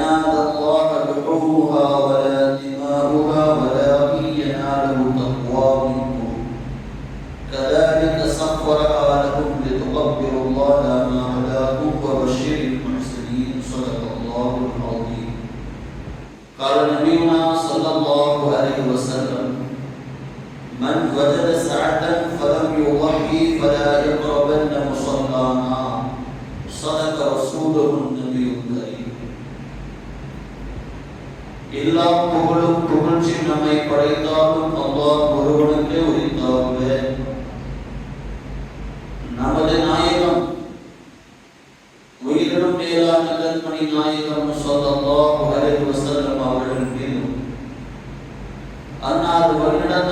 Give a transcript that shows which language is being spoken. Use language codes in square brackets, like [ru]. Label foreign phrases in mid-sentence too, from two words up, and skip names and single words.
[ar] ينال الله لحومها ولا دماؤها ولكن يناله التقوى منكم كذلك سخرها لكم لتكبروا الله على ما هداكم وبشر المحسنين صدق الله العظيم. قال نبينا صلى الله عليه وسلم من وجد سعة فلم يضحي فلا يقربن مصلانا صدق رسوله النبي الكريم. [ta] எல்லா புகழும் புகழ்ச்சி நம்மை படைத்தாலும் அல்லாஹ் ஒருவனுக்கே உரித்தாகவே. நமது நாயகம் உயிரினும் மேலான கண்மணி நாயகம் [ar] صلى الله عليه وسلم [ta] அவர்கள் மீதும் அன்னார் வழிநடந்த